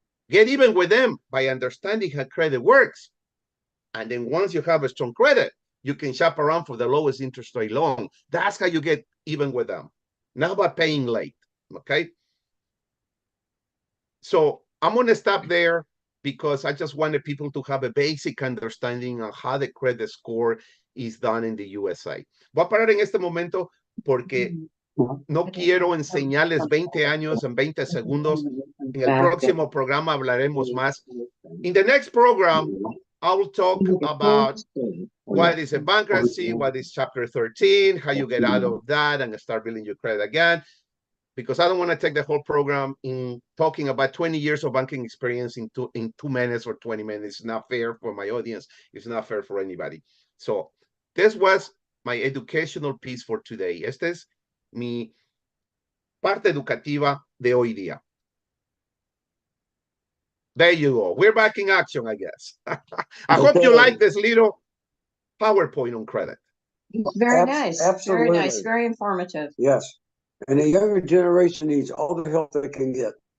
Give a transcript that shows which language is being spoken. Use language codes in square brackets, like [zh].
[en] Get even with them by understanding how credit works. And then once you have a strong credit, you can shop around for the lowest interest rate loan. That's how you get even with them. Not by paying late, okay? So I'm going to stop there because I just wanted people to have a basic understanding of how the credit score is done in the USA. [es] Voy a parar en este momento porque no quiero enseñarles 20 años en 20 segundos. En el próximo programa hablaremos más. [en] In the next program, I will talk about what is a bankruptcy, what is Chapter 13, how you get out of that and start building your credit again. Because I don't want to take the whole program in talking about 20 years of banking experience in 2 minutes or 20 minutes. It's not fair for my audience. It's not fair for anybody. So this was my educational piece for today. [es] Esta es mi parte educativa de hoy día. [en] There you go. We're back in action, I guess. I hope you like this little PowerPoint on credit. Very nice. Absolutely. Very nice. Very informative. Yes. And the younger generation needs all the help they can get.